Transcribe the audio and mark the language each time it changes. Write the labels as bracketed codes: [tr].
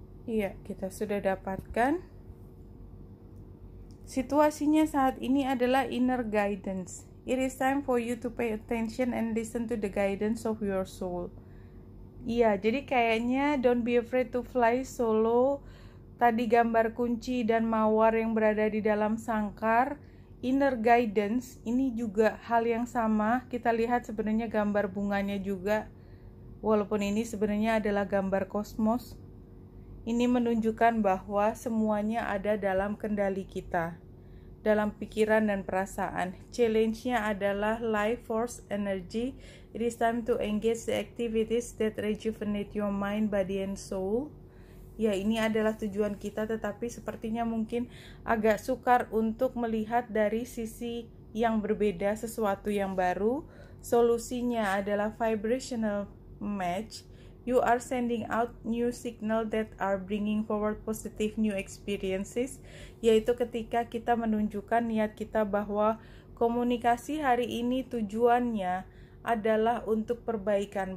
[id] Iya, kita sudah dapatkan. Situasinya saat ini adalah inner guidance. [en] It is time for you to pay attention and listen to the guidance of your soul. [id] Iya, jadi kayaknya [en] don't be afraid to fly solo. [id] Tadi gambar kunci dan mawar yang berada di dalam sangkar. Inner guidance, ini juga hal yang sama. Kita lihat sebenarnya gambar bunganya juga. Walaupun ini sebenarnya adalah gambar kosmos. Ini menunjukkan bahwa semuanya ada dalam kendali kita, dalam pikiran dan perasaan. Challenge-nya adalah life force energy. [en] It is time to engage the activities that rejuvenate your mind, body, and soul. [id] Ya, ini adalah tujuan kita, tetapi sepertinya mungkin agak sukar untuk melihat dari sisi yang berbeda, sesuatu yang baru. Solusinya adalah vibrational match. [en] You are sending out new signal that are bringing forward positive new experiences, [id] yaitu ketika kita menunjukkan niat kita bahwa komunikasi hari ini tujuannya adalah untuk perbaikan.